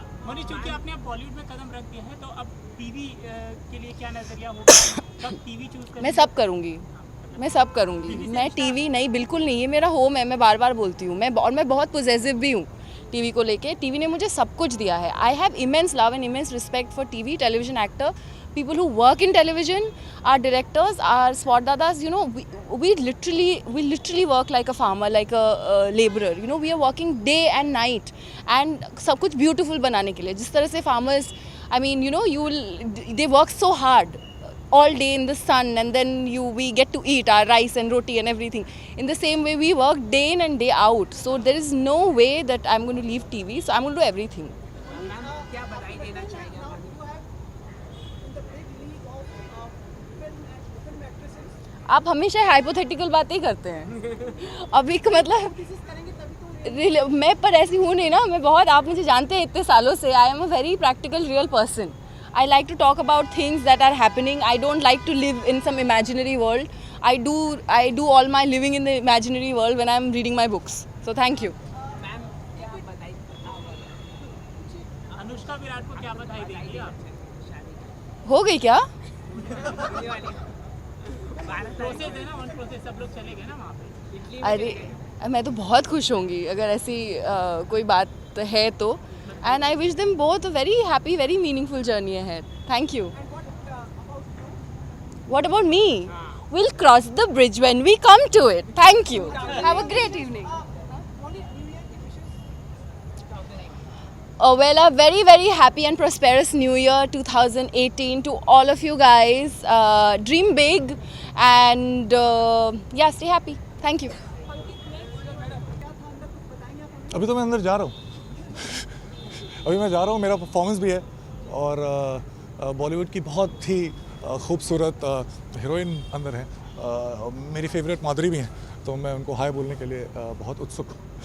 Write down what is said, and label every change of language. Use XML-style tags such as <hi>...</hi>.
<hi>Money, चूंकि आपने अब बॉलीवुड में कदम रख दिया है, तो अब टीवी के लिए क्या नजरिया होगा? कब टीवी चूज करेंगे? मैं सब करूँगी. मैं टीवी नहीं, बिल्कुल नहीं, ये मेरा होम है, मैं बार बार बोलती हूँ. मैं बहुत पॉजिटिव भी हूँ टीवी को लेके. टीवी ने मुझे सब कुछ दिया है.</hi> <en>I have immense love and immense respect for TV, television actor, people who work in television, our directors, our spot dadas, you know, we literally work like a farmer, like a laborer, you know, we are working day and night, and</en> <hi>सब कुछ beautiful बनाने के लिए. जिस तरह से</hi> <en>farmers, I mean, you know, they work so hard all day in the sun, and then we get to eat our rice and roti and everything. In the same way, we work day in and day out, so there is no way that I'm going to leave TV, so I'm going to do everything.</en> <hi>आप हमेशा hypothetical बातें करते हैं. अभी का मतलब मैं पर ऐसी हूँ नहीं ना, मैं बहुत, आप मुझे जानते हैं इतने सालों से.</hi> <en>I am a very practical real person. I like to talk about things that are happening. I don't like to live in some imaginary world. I do all my living in the imaginary world when I'm reading my books. So thank you.</en> <hi>Anushka Virat को क्या बधाई देंगी आप? हो गई क्या? Process है ना, ऑन प्रोसेस सब लोग चले गए ना वहाँ पे. अरे मैं तो बहुत खुश होंगी अगर ऐसी कोई बात है तो.</hi> <en>And I wish them both a very happy, very meaningful journey ahead. Thank you. What about me? We'll cross the bridge when we come to it. Thank you. Have a great evening. Well, a very, very happy and prosperous New Year 2018 to all of you guys. Dream big and yeah, stay happy. Thank you.</en> <hi>अभी तो मैं अंदर जा रहा हूँ. अभी मैं जा रहा हूँ, मेरा परफॉर्मेंस भी है और बॉलीवुड की बहुत ही खूबसूरत हीरोइन अंदर है. मेरी फेवरेट माधुरी भी हैं, तो मैं उनको हाय बोलने के लिए बहुत उत्सुक हूँ.</hi>